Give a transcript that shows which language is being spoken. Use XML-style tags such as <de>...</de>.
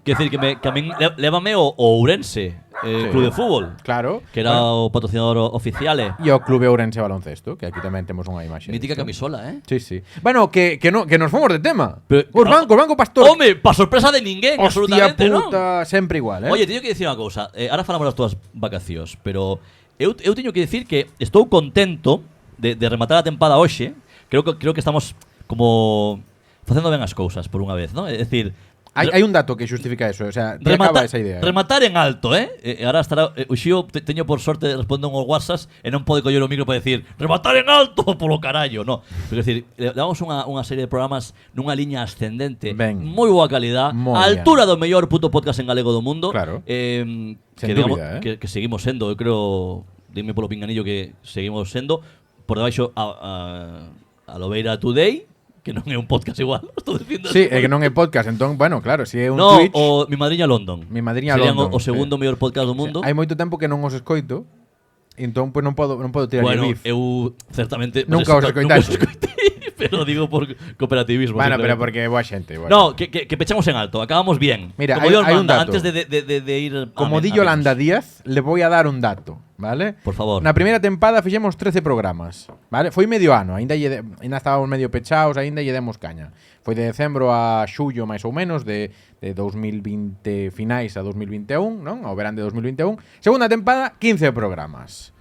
<gl>Quer decir, que a min lévame o Ourense, Club de Fútbol. Claro. Que era o patrocinador oficial. E o Clube Ourense Baloncesto, que aquí tamén temos unha imaxe. Mítica camisola, Sí. Bueno, que nos fomos de tema. Pero, os Banco Pastor. Home, pa sorpresa de ninguén, absolutamente, puta, sempre igual, Oye, teño que dicir unha cousa. Ahora falamos das túas vacacións, pero eu teño que dicir que estou contento de rematar a tempada hoxe. Creo que estamos como facendo ben as cousas por unha vez, ¿no? É dicir, hai un dato que xustifica eso, o sea, te acaba esa idea. Rematar en alto, Ahora estará o Xío, teño por sorte de responder uns WhatsApps e non pode coller o micro para decir rematar en alto polo carallo, no. Pero é dicir, levamos unha serie de programas nunha liña ascendente, moi boa calidad, a altura do mellor puto podcast en galego do mundo. Claro. Que digamos que seguimos sendo, eu creo, dime polo pinganillo que seguimos sendo por debaixo a Lobeira Today, que non é un podcast igual, estou dicindo. Sí, é que non é podcast, entón, bueno, claro, si é un Twitch. No, Mi Madriña London. Serían o segundo mellor podcast do mundo. Hai moito tempo que non os escoito, entón pues non podo tirar bueno, el beef. Eu certamente nunca os escoitei, pero digo por cooperativismo. Bueno, pero porque boa xente. No, que pechamos en alto, acabamos bien. Mira, hai un dato. Antes de ir como di</gl> <es>Yolanda Díaz, le voy a dar un dato, ¿vale?</es> <gl>Por favor. Na primeira tempada fixemos 13 programas, ¿vale? Foi medio ano, aínda estábamos medio pechados, aínda lle demos caña. Foi de decembro a xullo máis ou menos de 2020 finais a 2021, non? Ao verán de 2021. Segunda tempada, 15 programas.</gl>